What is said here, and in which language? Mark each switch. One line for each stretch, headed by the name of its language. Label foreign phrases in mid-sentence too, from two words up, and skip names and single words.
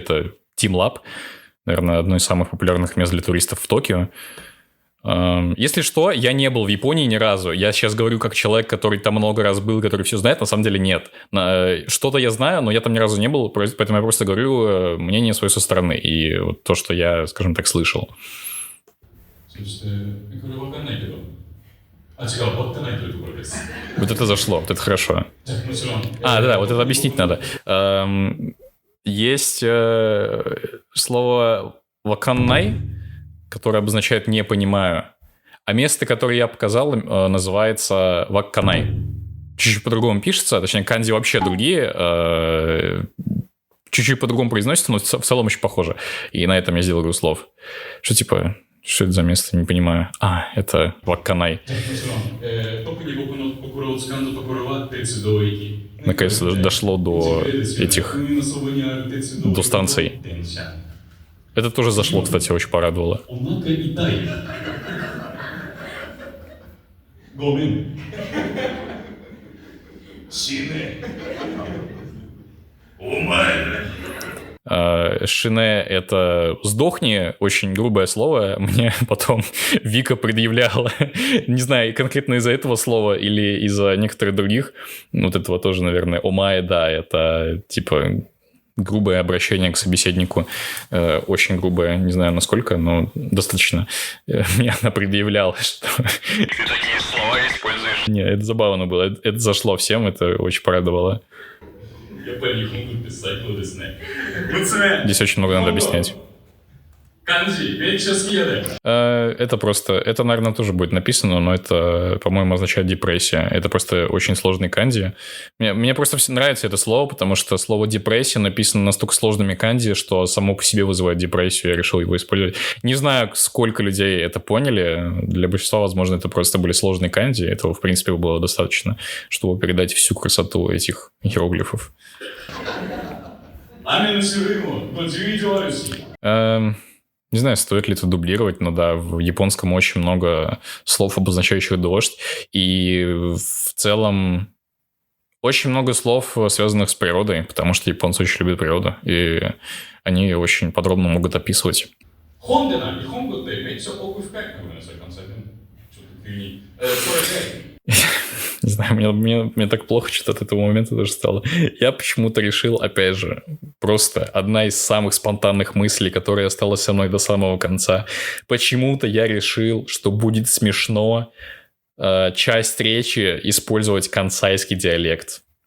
Russian: Это Team Lab, наверное, одно из самых популярных мест для туристов в Токио. Если что, я не был в Японии ни разу. Я сейчас говорю как человек, который там много раз был, который все знает. На самом деле нет. Что-то я знаю, но я там ни разу не был, поэтому я просто говорю мнение свое со стороны. И вот то, что я, скажем так, слышал.
Japanese: そしてこれわかんないけど、あ、違う、終わってないというところです。
Russian: Вот это зашло, вот это хорошо.
Japanese: じゃあもちろん、
Russian: Да, вот это объяснить надо. Есть слово «ваканнай», которое обозначает «не понимаю». А место, которое я показал, называется «вакканай». Чуть-чуть по-другому пишется, точнее, канзи вообще другие, чуть-чуть по-другому произносятся, но в целом очень похоже. И на этом я сделал игру слов. Что типа, что это за место, не понимаю. Это «вакканай».
Japanese: じゃあもちろん、特に僕の心を掴んだところは鉄道駅。
Russian: Наконец дошло до этих,
Japanese: 海のそばにある鉄道駅
Russian: до станций.
Japanese: 電車。
Russian: Это тоже зашло, кстати, очень порадовало.
Japanese: お腹痛い。ごめん。死ね。お前。
Russian: Шине — это «сдохни», очень грубое слово. Мне потом Вика предъявляла, не знаю, конкретно из-за этого слова или из-за некоторых других. Вот этого тоже, наверное. «Омае», да, это типа грубое обращение к собеседнику. Очень грубое, не знаю насколько, но достаточно. Мне она предъявляла, что ты такие слова используешь. Не, это забавно было. Это зашло всем, это очень порадовало.
Japanese: やっぱり日本語って最高ですね。
Russian: Здесь очень много надо объяснять.
Japanese: 漢字めっちゃ好きやで。
Russian: Это просто... Это, наверное, тоже будет написано, но это, по-моему, означает депрессия. Это просто очень сложный канди. Мне просто нравится это слово, потому что слово депрессия написано настолько сложными канди, что само по себе вызывает депрессию. Я решил его использовать. Не знаю, сколько людей это поняли. Для большинства, возможно, это просто были сложные канди. Этого, в принципе, было достаточно, чтобы передать всю красоту этих иероглифов.
Japanese: 雨の種類も10以上あるし。
Russian: Не знаю, стоит ли это дублировать, но да, в японском очень много слов, обозначающих дождь, и в целом очень много слов, связанных с природой, потому что японцы очень любят природу, и они очень подробно могут описывать.
Japanese: 本でない、日本語ってめっちゃ奥深い。ごめんなさい、関西弁。ちょっと急に。これで。
Russian: Не знаю, мне так плохо что-то от этого момента тоже стало. Я почему-то решил, опять же, просто одна из самых спонтанных мыслей, которая осталась со мной до самого конца. Почему-то я решил, что будет смешно часть речи использовать кансайский диалект.